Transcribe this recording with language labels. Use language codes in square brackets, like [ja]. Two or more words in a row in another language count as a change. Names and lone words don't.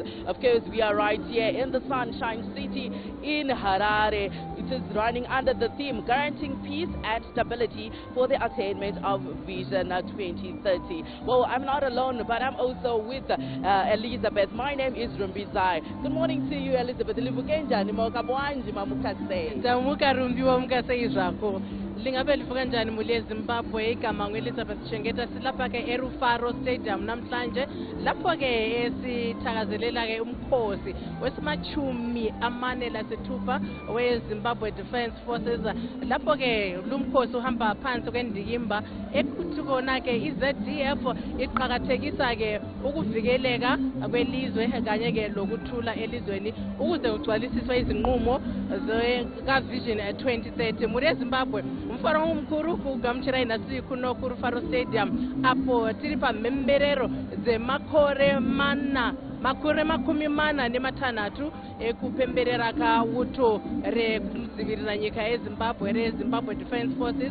[en] Of course, we are right here in the Sunshine City in Harare. It is running under the theme, guaranteeing peace and stability for the attainment of Vision 2030. Well, I'm not alone, but I'm also with Elizabeth. My name is Rumbizai. Good morning to you, Elizabeth. [nd] Lingabe livuka njani muli Zimbabwe igama ngu-Elizabeth Shengeta silapha ke eRufaro Stadium namhlanje lapho ke esithakazelela ke umkhosi wesimachumi amane lasithupha we-Zimbabwe Defense Forces. Lapho ke lumkhosi uhamba phansi kwendikimba ekuthi kona ke i-ZDF iqhakathekisa ke ukuvikeleka kwelizwe kanye ke lokuthula elizweni ukuze ugcwalisiswe izinqumo ka Vision 2030 muri Zimbabwe. [sn] Umfaro umkhulu kugamchira inasiku no ku Rufaro Stadium apo tiri pa memberero ze makore makumi mana nemathanatu ekupemberera ka uto rinodzivirira nyika yezimbabwe rezimbabwe defense forces.